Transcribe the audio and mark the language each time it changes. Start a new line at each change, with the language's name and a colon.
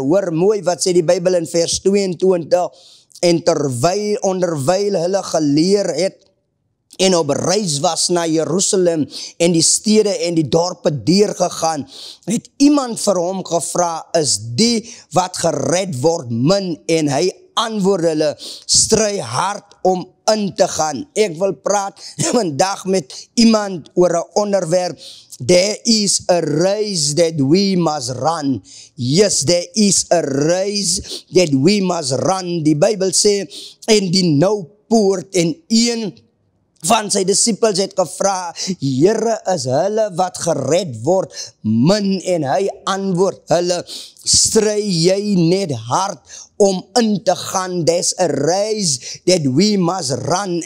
Afrikaans: Hoor mooi wat sê die Bybel in vers 22, en onderwyl hulle geleer het, en op reis was na Jerusalem, en die stede en die dorpe deurgegaan, het iemand vir hom gevra, is die wat gered word min? En hy antwoord hulle, stry hard om in te gaan. Ek wil praat vandag met iemand oor 'n onderwerp.
English: There is a race that we must run. Yes, there is a race that we must run.
Afrikaans: Die Bybel sê, en die nou poort, en een van sy disippels het gevra, Here, is hulle wat gered word min? En hy antwoord hulle, stry jy net hard om in te gaan.
English: There's a race that we must run.